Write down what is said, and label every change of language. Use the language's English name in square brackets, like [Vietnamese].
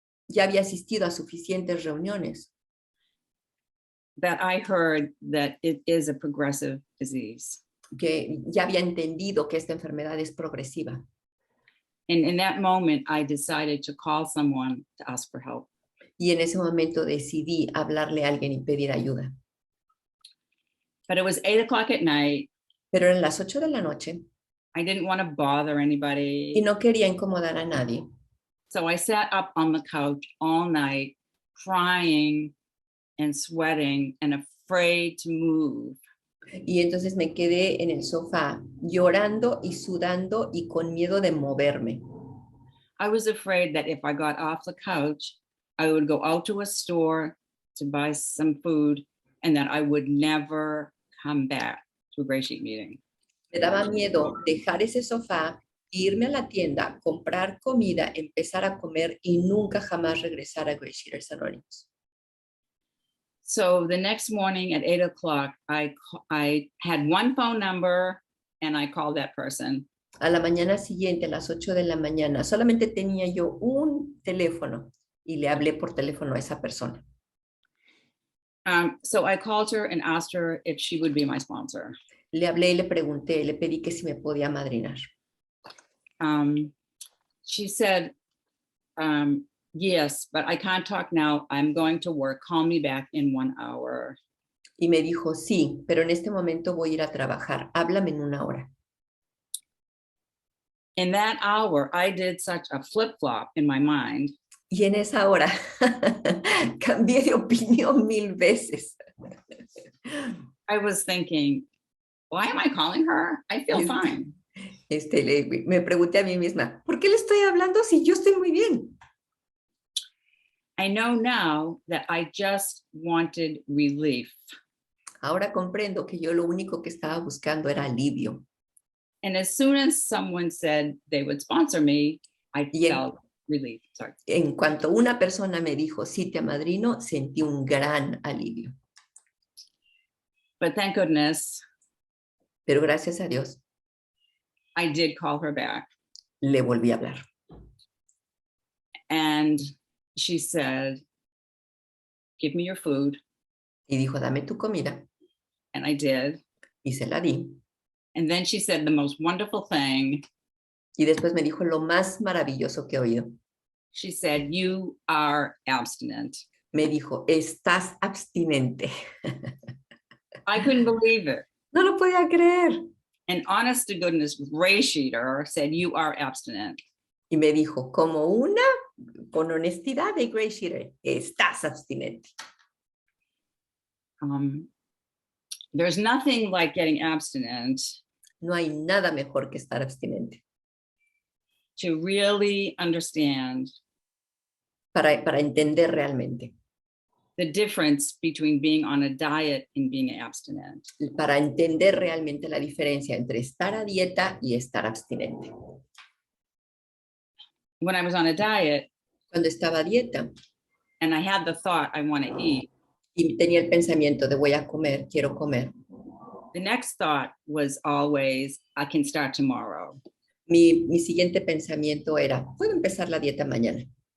[Spanish] Ya había asistido a suficientes reuniones [English] that I heard that it is a progressive disease. [Spanish] que ya había entendido que esta enfermedad es progresiva. [English] And in that moment, I decided to call someone to ask for help. [Spanish] Y en ese momento decidí hablarle a alguien y pedir ayuda. [English] But it was 8 o'clock at night. [Spanish] Pero eran las 8 de la noche [English] I didn't want to bother [Spanish] y [English] anybody. [Spanish] no quería incomodar a nadie. [English] So I sat up on the couch all night, crying and sweating and afraid to move. [Spanish] Y entonces me quedé en el sofá llorando y sudando y con miedo de moverme. [English] I was afraid that if I got off the couch, I would go out to a store to buy some food and that I would never come back to a GreySheet meeting. [Spanish] Me daba miedo dejar ese sofá, irme a la tienda, comprar comida, empezar a comer y nunca jamás regresar a GreySheeters Anónimos. [English] So the next morning at 8 o'clock, I had one phone number and I called that person. [Spanish] A la mañana siguiente, a las 8 de la mañana, solamente tenía yo un teléfono y le hablé por teléfono a esa persona. [English] So I called her and asked her if she would be my sponsor. [Spanish] Le hablé y le pregunté, le pedí que si me podía madrinar. [English] She said, yes, but I can't talk now. I'm going to work. Call me back in 1 hour. [Spanish] Y me dijo, sí, pero en este momento voy a ir a trabajar. Háblame en 1 hora. [English] In that hour, I did such a flip-flop in my mind. [Spanish] Y en esa hora cambié de opinión 1000 veces. [English] I was thinking, why am I calling her? I feel fine. [Spanish] Me pregunté a mí misma, ¿por qué le estoy hablando si yo estoy muy bien? [English] I know now that I just wanted relief. [Spanish] Ahora comprendo que yo lo único que estaba buscando era alivio. [English] And as soon as someone said they would sponsor me, I felt relief. Sorry. [Spanish] En cuanto una persona me dijo, sí, te amadrino, sentí un gran alivio. [English] But thank goodness, [Spanish] Pero gracias a Dios, [English] I did call her back. [Spanish] le volví a hablar. [English] And she said, give me your food. [Spanish] Y dijo, dame tu comida. [English] And I did. [Spanish] Y se la di. [English] And then she said the most wonderful thing. [Spanish] Y después me dijo lo más maravilloso que he oído. [English] She said, you are abstinent. [Spanish] Me dijo, estás abstinente. [English] I couldn't believe it. [Spanish] No lo podía creer. [English] And honest to goodness, GreySheeter said, you are abstinent. [Spanish] Y me dijo, como una, con honestidad de GreySheeter, estás abstinente. [English] There's nothing like getting abstinent. [Spanish] No hay nada mejor que estar abstinente. [English] To really understand. [Spanish] Para entender realmente. [English] The difference between being on a diet and being abstinent. [Spanish] Para entender realmente la diferencia entre estar a dieta y estar abstinente. [English] When I was on a diet, [Spanish] cuando estaba a dieta, [English] and I had the thought, I want to eat. [Spanish] Y tenía el pensamiento de voy a comer, quiero comer. [English] The next thought was always, I can start tomorrow. [Spanish] Mi siguiente pensamiento era, puedo empezar la dieta mañana.